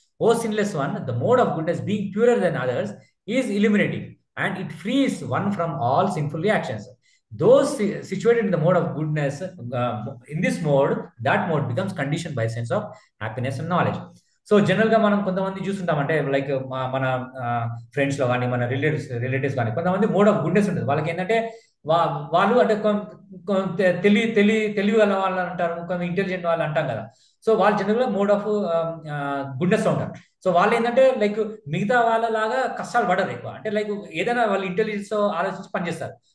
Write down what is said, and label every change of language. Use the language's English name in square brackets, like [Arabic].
[English] O sinless one, the mode of goodness being purer than others is illuminating and it frees one from all sinful reactions. Those situated in the mode of goodness, in this mode, that mode becomes conditioned by sense of happiness and knowledge. [Telugu] So general గా మనం కొంతమంది చూస్తుంటాం, అంటే like మన friends లో కానీ మన relatives కానీ కొంతమంది మోడ్ ఆఫ్ గుడ్నెస్ ఉంటుంది. వాళ్ళకి ఏంటంటే వాళ్ళు అంటే తెలివి గల వాళ్ళు అంటారు, కొంత ఇంటెలిజెంట్ వాళ్ళు అంటాం కదా. సో వాళ్ళు జనరల్ గా మోడ్ ఆఫ్ గుడ్నెస్ లో ఉంటారు. సో వాళ్ళు ఏంటంటే లైక్ మిగతా వాళ్ళలాగా కష్టాలు పడరు ఎక్కువ, అంటే లైక్ ఏదైనా వాళ్ళు ఇంటెలిజెన్స్ ఆలోచించి పనిచేస్తారు.